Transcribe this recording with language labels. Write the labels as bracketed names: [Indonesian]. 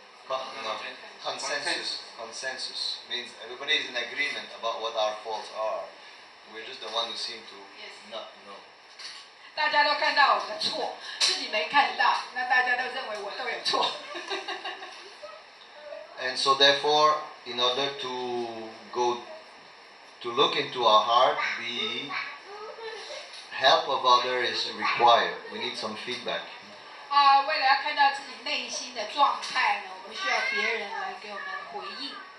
[English] no, consensus means everybody is in agreement about what our faults are. We're just the one who seem to not know. [Chinese] 大家都看到我的错，自己没看到，那大家都认为我都有错。 [English] And so therefore, in order to look into our heart, the help of others is required. We need some feedback. [Chinese] 为了要看到自己内心的状态呢，我们需要别人来给我们回应。